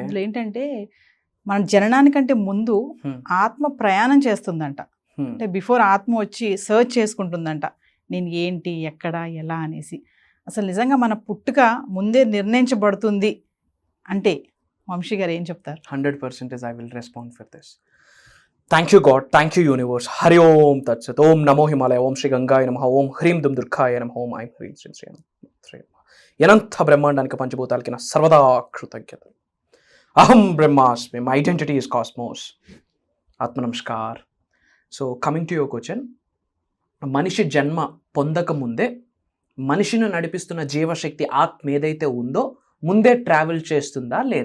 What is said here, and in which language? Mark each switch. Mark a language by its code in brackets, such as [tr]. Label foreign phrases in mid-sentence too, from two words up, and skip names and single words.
[te] అందులో ఏంటంటే, మన జననానికంటే ముందు ఆత్మ ప్రయాణం చేస్తుందంట. అంటే బిఫోర్ ఆత్మ వచ్చి సర్చ్ చేసుకుంటుందంట, నేను ఏంటి, ఎక్కడ, ఎలా అనేసి. అసలు నిజంగా మన పుట్టుక ముందే నిర్ణయించబడుతుంది అంటే వంశీ గారు ఏం చెప్తారు? [en] 100% I will respond for this. Thank you God, thank you universe. [sa] हरि ॐ तत् सत्. ॐ नमो हिमालय, ॐ श्री गङ्गाय नमः, ॐ ह्रीं दुं दुर्गाय नमः, ॐ ऐं ह्रीं श्री श्री नमः. [te] అనంత బ్రహ్మాండానికి పంచభూతాలకి నా సర్వదా కృతజ్ఞతలు. [sa] అహం బ్రహ్మాస్మి, [en] my identity is cosmos. [te] ఆత్మ నమస్కార్. [en] so coming to your question, [te] మనిషి జన్మ పొందక ముందే మనిషిని నడిపిస్తున్న జీవశక్తి ఆత్మ ఏదైతే ఉందో ముందే ట్రావెల్ చేస్తుందా లేదా?